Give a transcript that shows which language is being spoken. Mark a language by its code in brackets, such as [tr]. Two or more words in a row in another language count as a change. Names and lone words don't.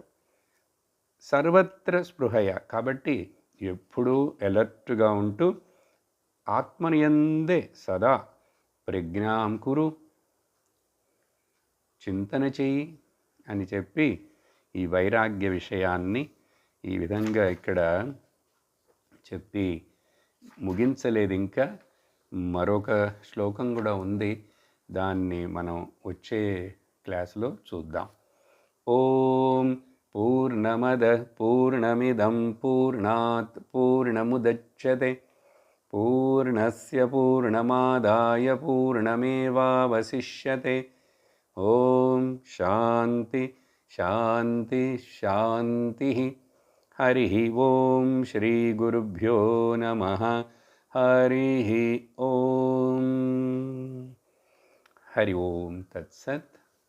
[sa] సర్వత్ర స్పృహయ, [te] కాబట్టి ఎప్పుడూ ఎలర్ట్గా ఉంటూ ఆత్మనియందే [sa] సదా ప్రజ్ఞాం కురు, [te] చింతన చెయ్యి అని చెప్పి ఈ వైరాగ్య విషయాన్ని ఈ విధంగా ఇక్కడ చెప్పి ముగించలేదు. ఇంకా మరొక శ్లోకం కూడా ఉంది, దాన్ని మనం వచ్చే క్లాసులో చూద్దాం. [sa] ఓం పూర్ణమద పూర్ణమిదం పూర్ణాత్ పూర్ణముదచ్యతే పూర్ణస్య పూర్ణమాదాయ పూర్ణమేవావశిష్యతే. ఓం శాంతి శాంతి శాంతి. హరి ఓం శ్రీ గురుభ్యో నమః. హరి ఓం. హరి ఓం తత్సత్.